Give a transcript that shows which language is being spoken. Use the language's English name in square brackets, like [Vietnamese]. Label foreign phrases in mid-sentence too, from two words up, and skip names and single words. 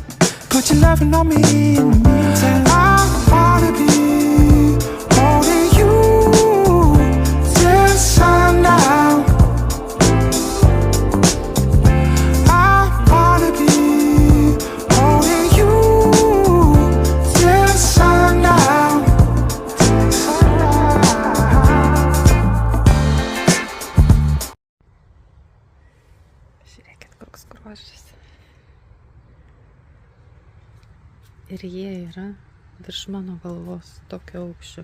[English] Put your loving on me in the meantime. I wanna be holding you till sundown. I wanna be holding you till sundown. [Lithuanian] Žiūrėkit, koks grožis. Ir jie yra virš mano galvos tokio aukščio.